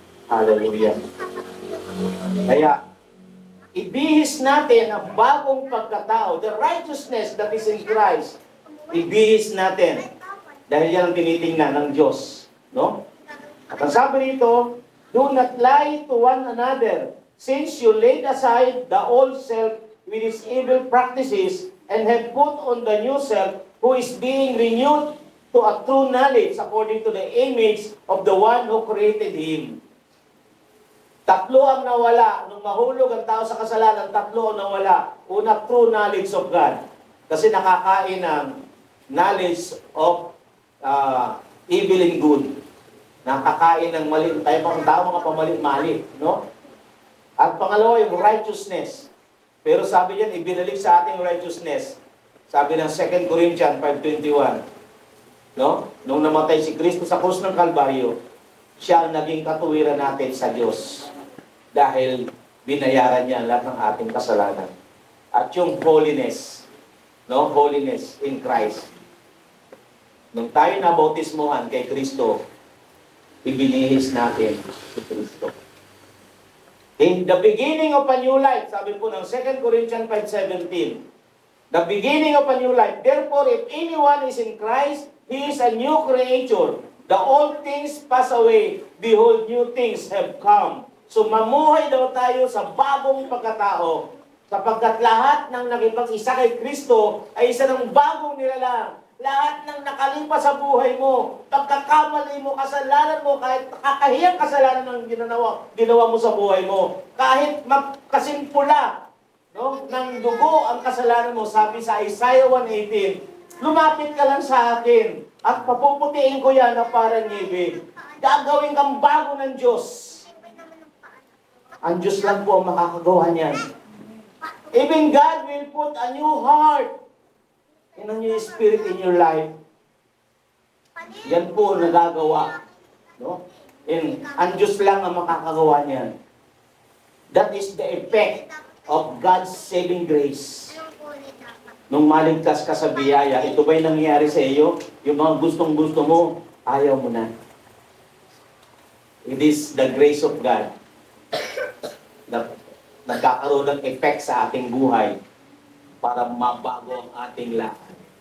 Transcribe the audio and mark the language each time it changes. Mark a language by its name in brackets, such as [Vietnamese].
[Filipino] Hallelujah. Kaya, ibihis natin ang bagong pagkatao, [English] the righteousness that is in Christ. [Filipino] Ibihis natin. Dahil yan ang tinitingnan ng Diyos. No? At ang sabi rito, [English] do not lie to one another, since you laid aside the old self with its evil practices, and have put on the new self, who is being renewed to a true knowledge according to the image of the one who created him. [Filipino] Tatlo ang nawala. Nung mahulog ang tao sa kasalanan, tatlo ang nawala. Una, [English] true knowledge of God. [Filipino] Kasi nakakain ng [English] knowledge of evil and good. [Filipino] Nakakain ng mali. Tayo pang tao, mga pamali-mali. No? At pangalawa, yung righteousness. Pero sabi niyan, ibinalik sa ating righteousness. Sabi ng 2 Corinthians 5:21. No? Nung namatay si Kristo sa krus ng Kalbaryo, siya ang naging katuwiran natin sa Diyos. Dahil binayaran niya lahat ng ating kasalanan. At yung [English] holiness, no? Holiness in Christ. [Filipino] Nung tayo nabautismuhan kay Kristo, ibinihis natin si Kristo. [English] In the beginning of a new life, [Filipino] sabi po ng [English] 2 Corinthians 5:17, the beginning of a new life. Therefore, if anyone is in Christ, he is a new creature. The old things pass away. Behold, new things have come. [Filipino] So mamuhay daw tayo sa bagong pagkatao. Sapagkat lahat ng nakipag-isa kay Kristo ay isa ng bagong nilalang. Lahat ng nakalipas sa buhay mo, pagkakamali mo, kasalanan mo, kahit kakahiyang kasalanan ng ginawa mo sa buhay mo, kahit magkasimpula, no, ng dugo ang kasalanan mo, sabi sa Isaiah 1:18, lumapit ka lang sa akin at papuputiin ko yan na parang niyebe. Gagawin kang bago ng Diyos. Ang Diyos lang po ang makakagawa niyan. [English] Even God will put a new heart and a new spirit in your life. [Filipino] Yan po nagagawa. No? And ang Diyos lang ang makakagawa niyan. [English] That is the effect of God's saving grace. [Filipino] Nung maligtas ka sa biyaya, ito ba'y nangyayari sa iyo? Yung mga gustong-gusto mo, ayaw mo na. [English] It is the grace of God [Filipino] na nagkakaroon ng effect sa ating buhay para mabago ang ating lakad.